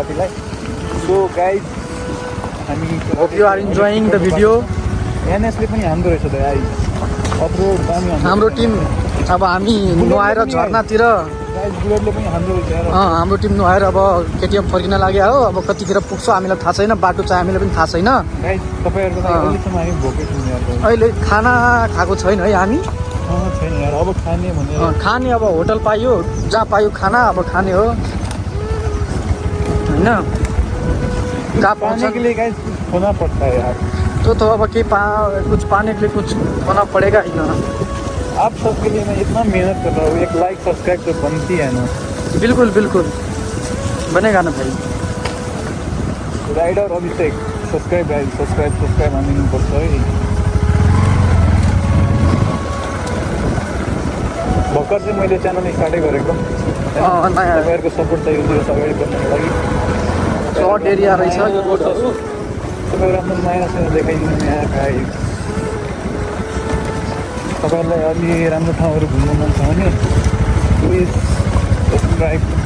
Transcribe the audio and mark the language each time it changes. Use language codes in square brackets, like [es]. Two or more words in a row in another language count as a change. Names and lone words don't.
[ne] साथीलाई [en] so guys [ne] हामी [en] hope you are enjoying the video [ne] एनएसले पनि हान्दो रहेछ त आई अफ रोड दामी हाम्रो टिम अब हामी नुहाएर झर्नातिर बुलेटले पनि हान्दो रहेछ हाम्रो टिम नुहाएर अब केटिएम फर्किन लाग्यो हो अब कतिखेर पुग्छ हामीलाई थाहा छैन बाटो चाहिँ हामीलाई पनि थाहा छैन अहिले खाना खाएको छैन है हामी अब खाने अब होटल पाइयो जहाँ पायो खाना अब खाने हो [hi] होइन जहाँ पाने के लिए गाइस होना पड़ता है यार तो अब कुछ पाने के लिए कुछ होना पड़ेगा ही ना आप सबके लिए मैं इतना मेहनत कर रहा हूँ एक [en] like subscribe [hi] तो बनती है ना बिल्कुल बनेगा ना भाई राइडर अभिषेक सब्सक्राइब [ne] हामी पर्छ है भर्खर चाहिँ मैले च्यानल स्टार्टै गरेको तपाईँहरूको सपोर्ट चाहियो त्यो अगाडि बढ्नको लागि [en] flood area [ne] रहेछ यो रोडहरू तपाईँहरू आफ्नो मायासँग देखाइदिनु यहाँ गाइस तपाईँहरूलाई अलि राम्रो ठाउँहरू घुम्नु मन छ भने [en] please subscribe